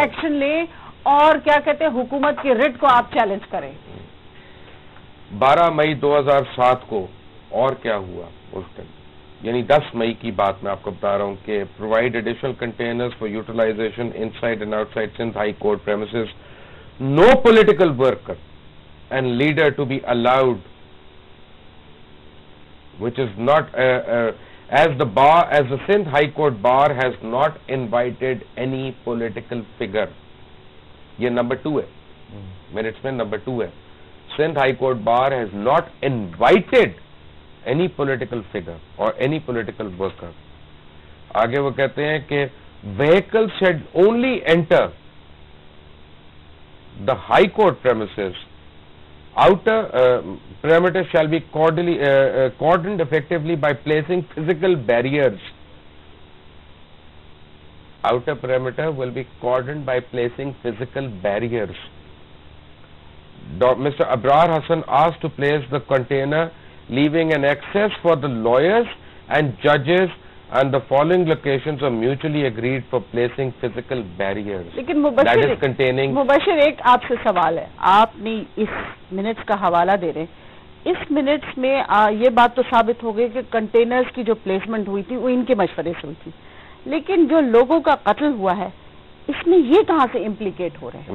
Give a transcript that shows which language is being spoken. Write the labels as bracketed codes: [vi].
[ur] Action لیں اور کیا کہتے ہیں حکومت کی ریٹ کو آپ چیلنج کریں. 12 مئی 2007 کو اور کیا ہوا اس دن؟ یعنی 10 مئی کی بات میں آپ کو بتا رہا ہوں کہ [en] Provide additional containers for utilization inside and outside Sindh High Court premises. No political worker and leader to be allowed which is not as the Sindh High Court bar has not invited any political figure. [ur] یہ number 2 ہے minutes میں number 2 ہے. [en] Sindh High Court bar has not invited any political figure or any political worker. [ur] آگے وہ کہتے ہیں کہ [en] vehicles should only enter the High Court premises. Outer perimeter shall be cordoned effectively by placing physical barriers. Outer perimeter will be cordoned by placing physical barriers. Mr. Abrar Hassan asked to place the container, leaving an access for the lawyers and judges, and the following locations are mutually agreed for placing physical barriers. [ur] لیکن مبشر ایک آپ سے سوال ہے. آپ نے اس minutes کا حوالہ دے رہے ہیں. اس منٹس میں یہ بات تو ثابت ہو گئی کہ کنٹینرز کی جو پلیسمنٹ ہوئی تھی وہ ان کے مشورے سے ہوئی تھی, لیکن جو لوگوں کا قتل ہوا ہے اس میں یہ کہاں سے امپلیکیٹ ہو رہے ہیں؟